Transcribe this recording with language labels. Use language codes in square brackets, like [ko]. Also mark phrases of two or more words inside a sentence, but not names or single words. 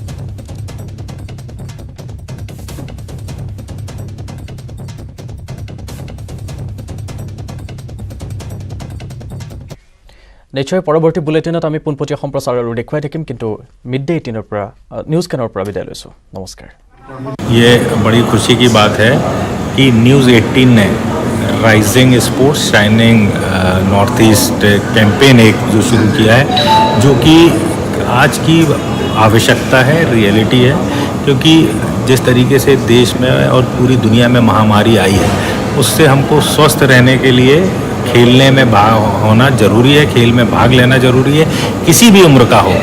[as] নিশ্চয় পৰৱৰ্তী বুলেটিনত আমি পোনপটীয়া সম্প্ৰচাৰ আৰু দেখুৱাই থাকিম, কিন্তু মিডডে 18 পৰা নিউজ কেনৰ পৰা বিদায় লৈছোঁ। নমস্কাৰ। [hi] ये बड़ी खुशी की बात है कि न्यूज़ 18 ने राइजिंग स्पोर्ट्स शाइनिंग नॉर्थ ईस्ट कैंपेन एक जो शुरू किया है, जो कि आज की आवश्यकता है, रियलिटी है। क्योंकि जिस तरीके से देश में और पूरी दुनिया में महामारी आई है, उससे हमको स्वस्थ रहने के लिए खेलने में भाग होना ज़रूरी है, खेल में भाग लेना ज़रूरी है, किसी भी उम्र का हो।